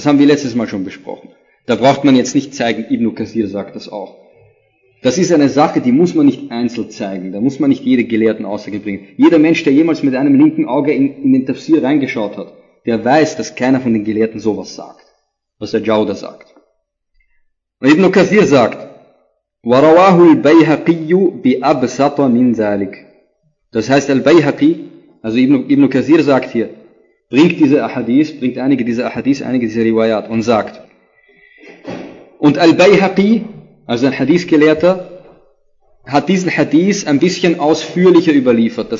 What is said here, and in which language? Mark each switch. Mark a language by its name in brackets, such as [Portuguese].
[German] Das haben wir letztes Mal schon besprochen. Da braucht man jetzt nicht zeigen, Ibn Kathir sagt das auch. Das ist eine Sache, die muss man nicht einzeln zeigen. Da muss man nicht jede gelehrten Aussage bringen. Jeder Mensch, der jemals mit einem linken Auge in den Tafsir reingeschaut hat, der weiß, dass keiner von den Gelehrten sowas sagt, was der Jauder sagt. Und Ibn Kathir sagt, [Arabic] وَرَوَاهُ الْبَيْهَقِيُّ بِأَبْسَطَ مِنْ ذَلِكَ. [German] Das heißt, Al-Bayhaqi, also Ibn Kathir sagt hier, bringt einige dieser Ahadith, einige dieser Riwayat und sagt, und Al-Bayhaqi, also ein Hadith-Gelehrter, hat diesen Hadith ein bisschen ausführlicher überliefert.